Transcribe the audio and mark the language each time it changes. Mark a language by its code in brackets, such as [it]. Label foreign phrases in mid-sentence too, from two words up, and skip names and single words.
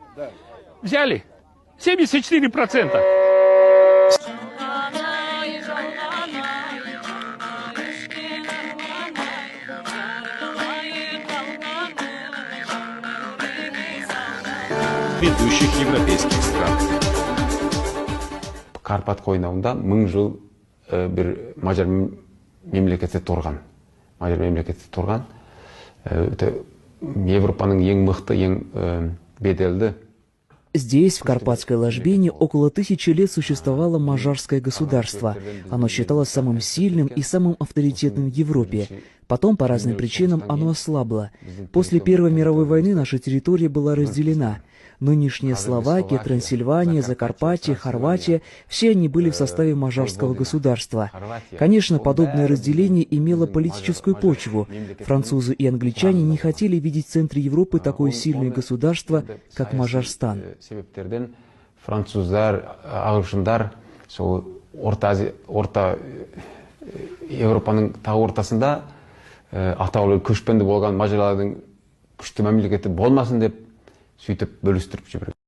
[ru] Взяли 74%. Ведущих европейских стран. [kk] Карпат койнауында 1000 жыл bir Мажар мемлекеті тұрған. Европаның ең мықты, ең беделді. [ru] Здесь, в Карпатской ложбине, около 1000 лет существовало мажарское государство. Оно считалось самым сильным и самым авторитетным в Европе. Потом, по разным причинам, оно ослабло. После Первой мировой войны наша территория была разделена. Нынешняя Словакия, Трансильвания, Закарпатье, Хорватия – все они были в составе мажарского государства. Конечно, подобное разделение имело политическую почву. Французы и англичане не хотели видеть в центре Европы такое сильное государство, как Мажарстан. [kk] Француздар, ағылшындар, орта Европаның тағы ортасында атаулы көшпенді болған мажарлардың күшті мемлекеті болмасын деп сөйтіп бөлістіріп жіберді.